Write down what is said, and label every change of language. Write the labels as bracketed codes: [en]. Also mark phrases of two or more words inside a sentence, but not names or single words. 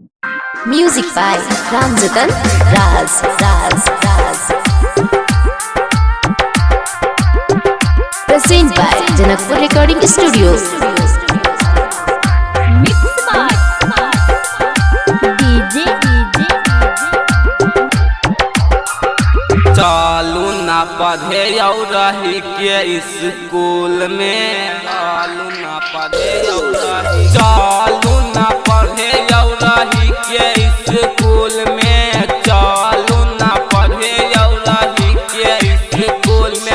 [en] Music by Ramjatan Raz. Present by Janakpur Recording Studios. Mixed by DJ [bho] चालू ना पढ़े रही के स्कूल में, चालू ना पढ़े रही के स्कूल में, चालू ना पढ़े रही के स्कूल में।